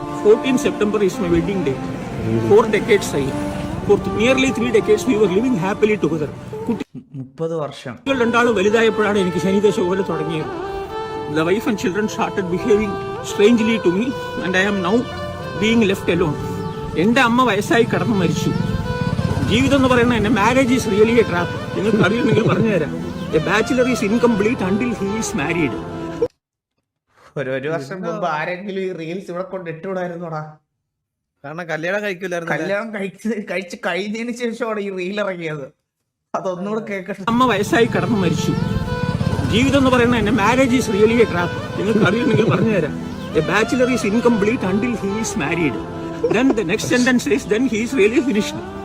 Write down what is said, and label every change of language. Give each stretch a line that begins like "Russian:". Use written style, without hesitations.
English: 14 September is my wedding day. 4 decades
Malayalam: ആയി.
English: For nearly 3 decades we were living happily together.
Malayalam: 30 വർഷം. കുട്ടികൾ രണ്ടാളും വലുതായപ്പോഴാണ് എനിക്ക് ശനിദശ പോലെ തുടങ്ങിയത്.
English: The wife and children started behaving strangely to me and I am now being left alone.
Malayalam: എന്റെ അമ്മ വയസ്സായി കടന്നു മരിച്ചു. ജീവിതം എന്ന് പറയുന്നത് എന്നെ
English: Marriage is really a trap.
Malayalam: നിങ്ങൾക്ക് അറിയുമെങ്കിൽ പറഞ്ഞുതരാം.
English: A bachelor is incomplete until he is married.
Malayalam: ഒരു വർഷം മുമ്പ് ആരെങ്കിലും ഈ റീൽസ് ഇവിടെ കൊണ്ട് ഇട്ടുകൂടായിരുന്നോടാ? കാരണം കല്യാണം കഴിക്കൂലായിരുന്നു. കല്യാണം കഴിച്ച് കഴിഞ്ഞതിന് ശേഷമാണ് ഈ റീൽ ഇറങ്ങിയത്. അതൊന്നുകൂടെ കേൾക്കട്ടെ. അമ്മ വയസ്സായി കടന്നു മരിച്ചു. ജീവിതം എന്ന് പറയുന്നത് എന്നെ
English: Marriage is really a trap.
Malayalam: നിങ്ങൾക്ക് അറിയുമെങ്കിൽ പറഞ്ഞുതരാം.
English: A bachelor is incomplete until he is married. Then the next sentence is then he is really finished.